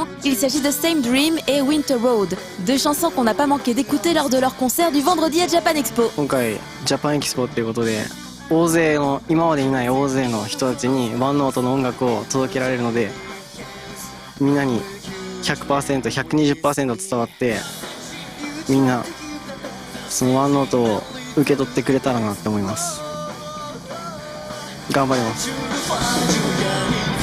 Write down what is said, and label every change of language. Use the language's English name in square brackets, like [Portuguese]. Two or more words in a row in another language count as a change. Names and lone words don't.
[French] Il s'agit de Same Dream et Winter Road, 2 chansons qu'on n'a pas manqué d'écouter lors de leur concert du vendredi à Japan Expo. [Japanese] 今回ジャパンエキスポっていうことで、今までいない大勢の人たちにワンノートの音楽を届けられるので、みんなに 100%、120% 伝わって、みんなそのワンノートを受け取ってくれたらなって思います。頑張ります。